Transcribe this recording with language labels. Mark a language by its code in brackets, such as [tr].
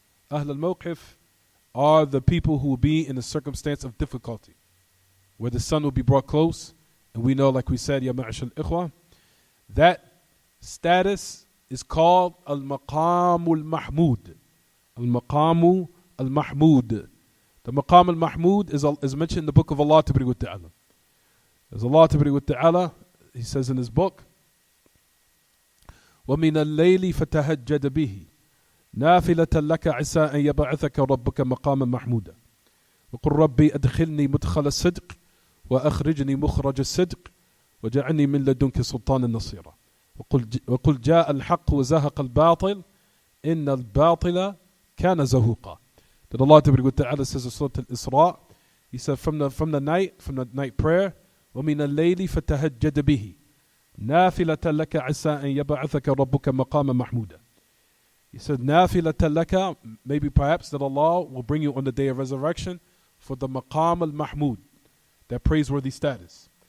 [en] Ahl al-Mawqif are the people who will be in a circumstance of difficulty, where the sun will be brought close. And we know, like we said, ya ma'ashal ikhwa, that status is called al-Maqam al-Mahmud. Al-Maqam al-Mahmud. The Maqam al-Mahmud is mentioned in the book of Allah Ta'ala. As Allah Ta'ala, He says in His book, [ar] وَمِنَ اللَّيْلِ فَتَهَجَّدَ بِهِ نَافِلَةً لَكَ عِسَىٰ أَن يَبْعَثَكَ رَبُّكَ مَقَامًا مَحْمُودًا وَقُلْ رَبِّي أَدْخِلْنِي مُدْخَلَ الصِّدْقِ وَأَخْرِجْنِي مُخْرَجَ الصِّدْقِ وَجَعَلْنِي مِنْ لَدُنْكَ سُلْطَانًا نَصِيرًا وَقُلْ جَاءَ الْحَقُّ وَزَهَقَ الْبَاطِلُ إِنَّ الْبَاطِلَ كَانَ زَهُوقًا. [en] That Allah Ta'ala says in Surah Al-Isra, He said from the night prayer, [ar] وَمِنَ اللَّيْلِ فَتَهَجَّدْ بِهِ نَافِلَةً لَكَ عَسَىٰ أَن يَبْعَثَكَ رَبُّكَ مَقَامًا مَحْمُودًا. [en] He said, [ar] نَافِلَةً لَكَ, [en] maybe perhaps that Allah will bring you on the day of resurrection for the maqam al-mahmud, that praiseworthy status.